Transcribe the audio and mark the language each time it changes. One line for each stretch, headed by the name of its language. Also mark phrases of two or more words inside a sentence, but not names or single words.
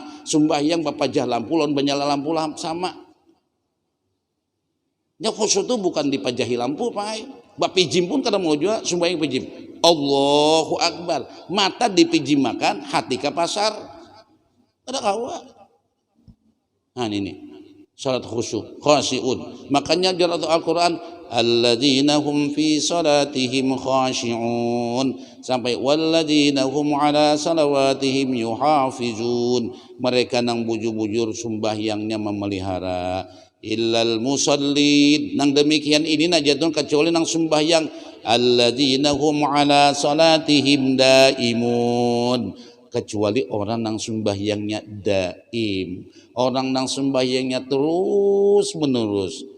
Banjar: Sembahyang bapajah lampu lawan banyala lampu sama. Yang khusyuk itu bukan dipajahi lampu Pak. Bapijim pun kada mau juga sembahyang pijim.
Arabic: الله أكبر.
Banjar: Mata dipijim makan, hati ke pasar. Kada kawa. Ini salat khusyuk, khashi'un. Makanya dalam Al-Qur'an
Arabic: الذين هم في صلاتهم خاشعون sampai والذين هم على صلواتهم يحافظون,
Banjar: mereka nang bujur-bujur sembahyangnya memelihara.
Arabic: إلا المصلين,
Banjar: nang demikian ini najatun kecuali nang sembahyang
Arabic: الذين هم على صلاتهم دائمون,
Banjar: kecuali orang nang sembahyangnya daim, orang nang sembahyangnya terus menerus.